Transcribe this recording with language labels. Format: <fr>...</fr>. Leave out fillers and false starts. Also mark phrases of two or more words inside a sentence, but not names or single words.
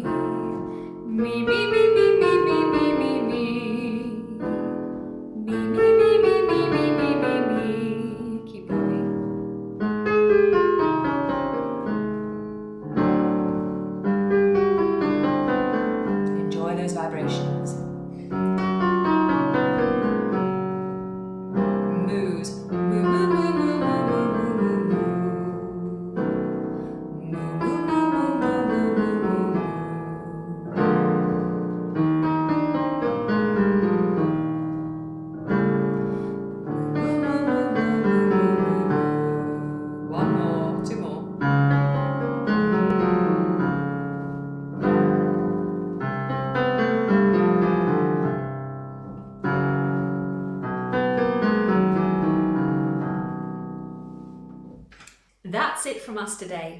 <en>Me, me, me, me, me, me, me, me, me. Me, me, me, me, me, me, me, me, me. Keep going. Enjoy those vibrations. Moos. Moo, moo, moo, moo, moo, moo, moo, moo. Moo, moo, moo, moo, moo, moo, moo, moo. One more, two more. That's it from us today.</en>